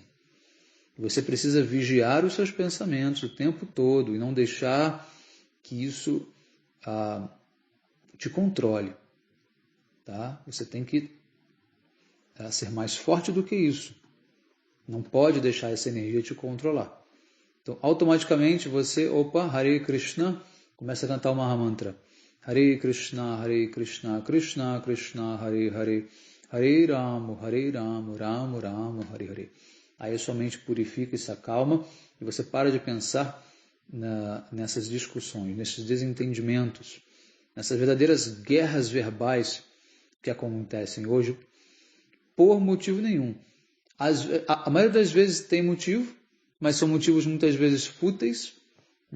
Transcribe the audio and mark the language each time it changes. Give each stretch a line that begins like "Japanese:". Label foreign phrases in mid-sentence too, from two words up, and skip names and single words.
Portuguese: Você precisa vigiar os seus pensamentos o tempo todo e não deixar que isso te controle. Tá? Você tem que ser mais forte do que isso. Não pode deixar essa energia te controlar. Então, automaticamente você, Hare Krishna, começa a cantar o Mahamantra. Hare Krishna, Krishna Krishna, Hare Hare, Hare Rama, Rama Rama, Hare Hare. Aí a sua mente purifica e se acalma e você para de pensar nessas discussões, nesses desentendimentos, nessas verdadeiras guerras verbais que acontecem hoje por motivo nenhum. A maioria das vezes tem motivo, mas são motivos muitas vezes fúteis, né?